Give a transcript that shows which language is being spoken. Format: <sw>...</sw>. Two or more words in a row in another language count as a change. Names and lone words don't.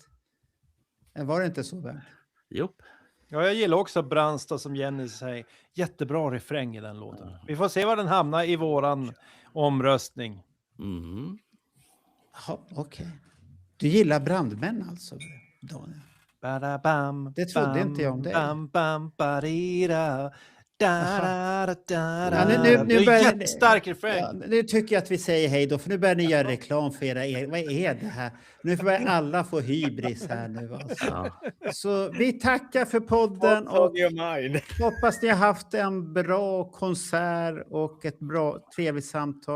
<sv>Var det inte så, Bernt? Jo. Ja, jag gillar också Brandstad som Jenny säger. Jättebra refräng i den låten. Vi får se var den hamnar i våran omröstning. Mm. Ja, okej. Du gillar brandmän alltså, Daniel? Ba-da-bam, Det trodde bam, inte jag om dig. Bam, bam, ba-di-da. Da-da-da-da-da. Ja, nu Det är börjar- jättestark refräng. Ja, nu tycker jag att vi säger hej då, för nu börjar ni göra reklam för era... Vad är det här? Nu börjar alla få hybris här nu. Alltså. Ja. Så vi tackar för podden och Mind. hoppas ni har haft en bra konsert och ett bra trevligt samtal.</sv>